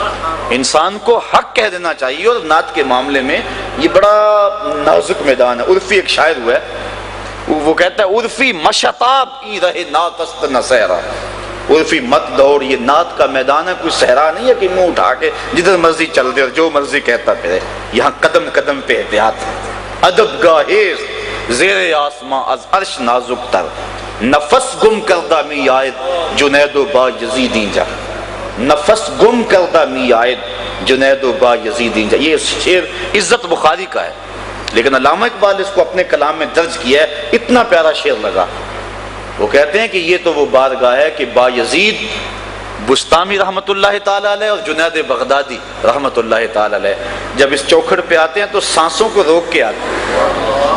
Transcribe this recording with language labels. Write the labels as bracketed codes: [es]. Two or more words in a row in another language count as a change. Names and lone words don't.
[ur] انسان کو حق کہہ دینا چاہیے. اور نعت کے معاملے میں یہ بڑا نازک میدان ہے. عرفی ایک شاعر ہوا ہے، وہ کہتا ہے عرفی [fa] مشتاب ای رہے ناتست نہ سہرا. [ur] عرفی مت دوڑ، یہ نعت کا میدان ہے، کوئی صحرا نہیں ہے کہ منہ اٹھا کے جدھر مرضی چل دے اور جو مرضی کہتا پھرے. یہاں قدم قدم پہ احتیاط ہے. [fa] ادب گاہیز زیر آسماں از عرش نازک تر، نفس گم کردہ می آید جنید و با یزیدین جا. نفس گم کردہ می آید جنید و با یزیدین جا. [ur] یہ شعر عزت بخاری کا ہے، لیکن علامہ اقبال اس کو اپنے کلام میں درج کیا ہے. اتنا پیارا شعر لگا. وہ کہتے ہیں کہ یہ تو وہ بارگاہ ہے کہ با یزید بستامی [ar] رحمۃ اللہ تعالیٰ علیہ [ur] اور جنید بغدادی [ar] رحمۃ اللہ تعالیٰ علیہ [ur] جب اس چوکھٹ پہ آتے ہیں تو سانسوں کو روک کے آتے ہیں.